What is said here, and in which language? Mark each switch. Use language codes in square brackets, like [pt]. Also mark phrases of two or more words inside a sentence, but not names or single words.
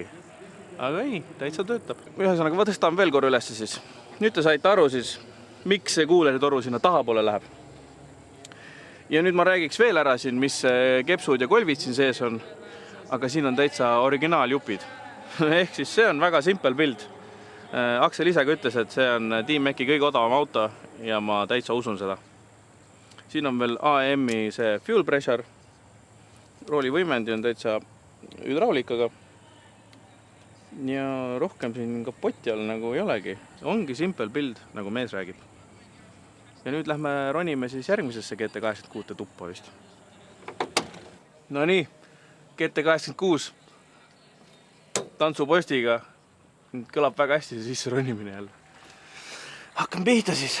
[et] Aga ei, täitsa töötab. Ühesõnaga, ma tõstan veel korra üles siis. Nüüd te saite aru siis, miks see kuuleritoru sinna tahapoole läheb. Ja nüüd ma räägiks veel ära siin, mis kepsud ja kolvid siin sees on. Aga siin on täitsa originaal-jupid. Ehk siis see on väga [en] simple build. [et] Aksel ise ka ütles, et see on DMAC-i kõige odavam auto ja ma täitsa usun seda. Siin on veel AEM-i see [en] fuel pressure. [et] Rooli võimendi on täitsa hüdraulikaga. Ja rohkem siin kapoti all nagu ei olegi. Ongi [en] simple build, [et] nagu mees räägib. Ja nüüd lähme ronime siis järgmisesse GT86 tuppa vist. No nii, GT86 tantsupostiga. Nüüd kõlab väga hästi see sisse ronimine jälle. Hakkan pihta siis.